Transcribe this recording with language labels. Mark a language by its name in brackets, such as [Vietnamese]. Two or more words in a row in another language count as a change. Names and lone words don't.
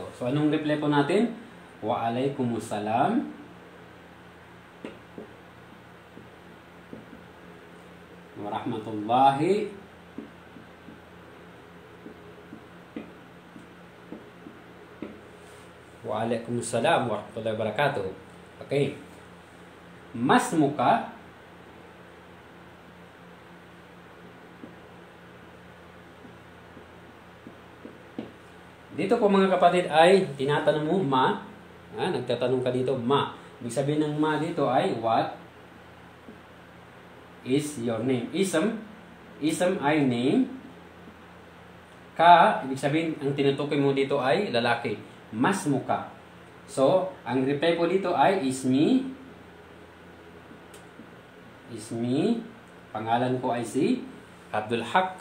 [Filipino] So, anong reply po natin? [Arabic] وعليكم السلام ورحمة الله وعليكم السلام ورحمة الله وبركاته. Okay. Masmuka. [Filipino] Dito po mga kapatid ay tinatanong mo ma. Nagtatanong ka dito ma. Ibig sabihin ng ma dito ay [English] what is your name? [Filipino] Ism ay name. Ka, ibig sabihin ang tinutukoy mo dito ay lalaki. [Arabic] Masmuka. [Filipino] So, ang reply po dito ay ismi. Pangalan ko ay si Abdul Haq.